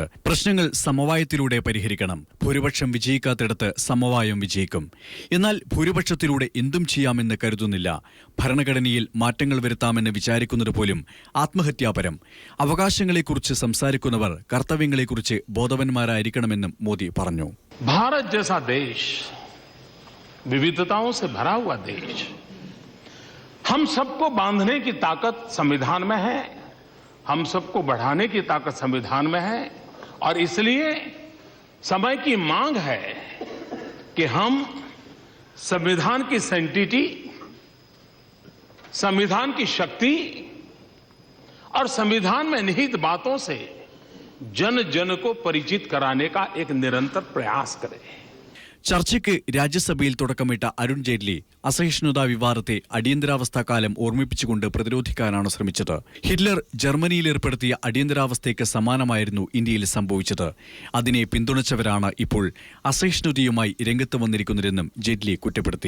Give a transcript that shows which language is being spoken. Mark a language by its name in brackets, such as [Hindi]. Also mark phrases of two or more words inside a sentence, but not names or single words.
[Malayalam] പ്രശ്നങ്ങൾ സമവായത്തിലൂടെ പരിഹരിക്കണം. ഭൂരിപക്ഷം വിജയിക്കാത്തിടത്ത് സമവായം വിജയിക്കും. എന്നാൽ ഭൂരിപക്ഷത്തിലൂടെ എന്തും ചെയ്യാമെന്ന് കരുതുന്നില്ല. ഭരണഘടനയിൽ മാറ്റങ്ങൾ വരുത്താമെന്ന് വിചാരിക്കുന്നത് പോലും ആത്മഹത്യാപരം. അവകാശങ്ങളെക്കുറിച്ച് സംസാരിക്കുന്നവർ കർത്തവ്യങ്ങളെക്കുറിച്ച് ബോധവാന്മാരായിരിക്കണമെന്നും മോദി പറഞ്ഞു. [Hindi] भारत जैसा देश, विविधताओं से भरा हुआ देश, हम सबको बांधने की ताकत संविधान में है, हम सबको बढ़ाने की ताकत संविधान में है और इसलिए समय की मांग है कि हम संविधान की सैंक्टिटी, संविधान की शक्ति और संविधान में निहित बातों से जन जन को परिचित कराने का एक निरंतर प्रयास करें. [Malayalam] ചർച്ചയ്ക്ക് രാജ്യസഭയിൽ തുടക്കമിട്ട അരുൺ ജെയ്റ്റ്ലി അസഹിഷ്ണുതാ വിവാദത്തെ അടിയന്തരാവസ്ഥാക്കാലം ഓർമ്മിപ്പിച്ചുകൊണ്ട് പ്രതിരോധിക്കാനാണ് ശ്രമിച്ചത്. ഹിറ്റ്ലർ ജർമ്മനിയിൽ ഏർപ്പെടുത്തിയ അടിയന്തരാവസ്ഥയ്ക്ക് സമാനമായിരുന്നു ഇന്ത്യയിൽ സംഭവിച്ചത്. അതിനെ പിന്തുണച്ചവരാണ് ഇപ്പോൾ അസഹിഷ്ണുതയുമായി രംഗത്ത് വന്നിരിക്കുന്നതെന്നും ജെയ്റ്റ്ലി കുറ്റപ്പെടുത്തി.